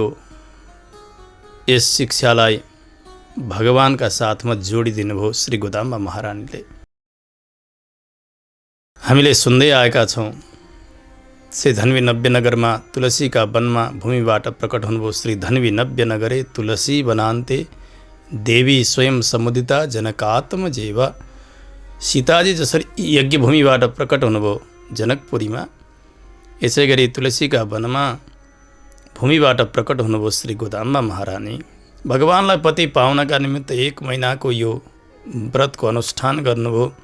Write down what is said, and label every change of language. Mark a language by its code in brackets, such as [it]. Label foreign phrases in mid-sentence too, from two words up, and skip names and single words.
[ne] यस शिक्षालाई भगवानका साथमा जोडिदिनु भयो श्री गोदाम्मा महारानीले। हामीले सुन्दै आएका छौं श्री धन्वी नव्य नगरमा तुलसी का वनमा भूमिबाट प्रकट हुनुभयो। [sa] श्री धन्वी नव्य नगरे तुलसी वनान्ते देवी स्वयं समुदिता जनकात्मजेव। [ne] सीताजी जसरी यज्ञ भूमिबाट प्रकट हुनुभयो जनकपुरीमा, यसै गरी तुलसीका वनमा भूमिबाट प्रकट हुनुभयो श्री गोदाम्मा महारानी। भगवानलाई पति पाउनका निमित्त 1 महिनाको यो व्रतको अनुष्ठान गर्नुभयो।